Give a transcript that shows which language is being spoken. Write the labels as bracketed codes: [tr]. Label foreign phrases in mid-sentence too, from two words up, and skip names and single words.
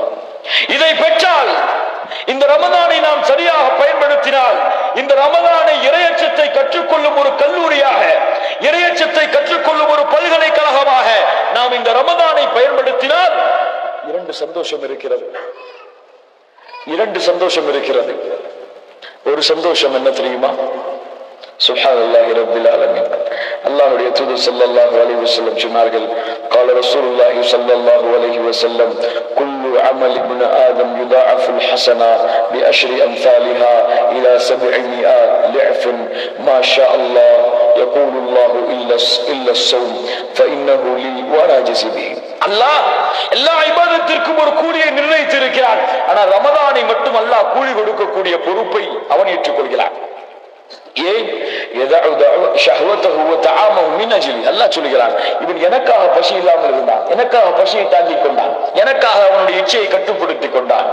[ta] இதை பெற்றால், இந்த ரமதானை நாம் சரியாக பயன்படுத்தினால், இந்த ரமதானை இறையச்சத்தை கற்றுக்கொள்ளும் ஒரு கல்லூரியாக, இறையச்சத்தை கற்றுக்கொள்ளும் ஒரு பல்கலைக்கழகமாக நாம் இந்த ரமதானை பயன்படுத்தினால் இரண்டு சந்தோஷம் இருக்கிறது. இரண்டு சந்தோஷம் இருக்கிறது. ஒரு சந்தோஷம் என்ன தெரியுமா? [ar] سبحان الله رب العالمين. [ta] அல்லாஹ்வுடைய தூதர் [ar] صلى الله عليه وسلم [ta] சொன்னார்கள், [ar] قال رسول الله صلى الله عليه وسلم كل عمل ابن آدم يضاعف الحسنة بعشر أمثالها إلى 700 ضعف ما شاء الله يقول الله إلا الصوم فإنه لي وأنا أجزي به. [ta] அல்லாஹ் எல்லா இபாதத்திற்கும் ஒரு கூலியை நிர்ணயித்திருக்கிறான். ஆனால் ரமதானை மட்டும் அல்லாஹ் கூலி கொடுக்கக்கூடிய பொறுப்பை அவன் ஏற்றுக்கொள்கிறான். அல்லாஹ் சொல்கிறான், இவன் எனக்காக பசி இல்லாமல் இருந்தான், எனக்காக பசியை தாங்கிக் கொண்டான், எனக்காக அவனுடைய இச்சையை கட்டுப்படுத்திக் கொண்டான்.